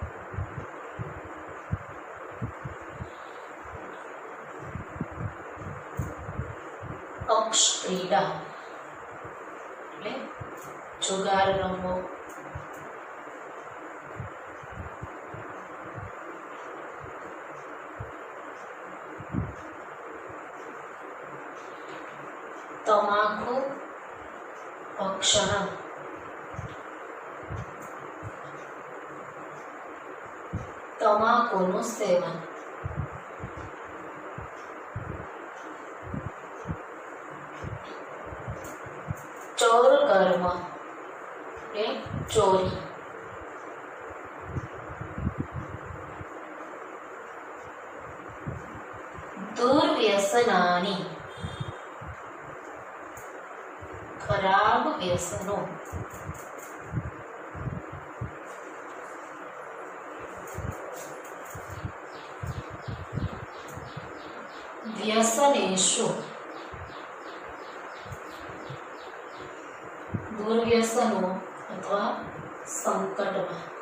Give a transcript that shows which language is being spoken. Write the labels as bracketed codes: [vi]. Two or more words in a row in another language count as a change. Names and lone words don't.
[gu] अक्षक्रीडा એટલે જુગાર રમવો। [sa] तमाकू भक्षण [gu] तमाकूનું સેવન। ચોર કર્મ એટલે ચોરી। [hi] दुर्व्यसनानि खराब व्यसनों। व्यसनेषु दुर्व्यसनों अथवा संकट में।